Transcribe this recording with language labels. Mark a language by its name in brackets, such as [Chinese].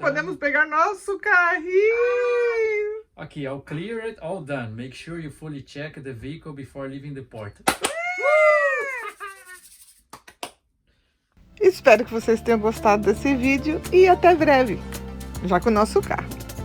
[Portuguese] podemos pegar nosso carrinho. [English] Aqui, all cleared, all done. Make sure you fully check the vehicle before leaving the port. [Portuguese] Espero que vocês tenham gostado desse vídeo e até breve, já com o nosso carro.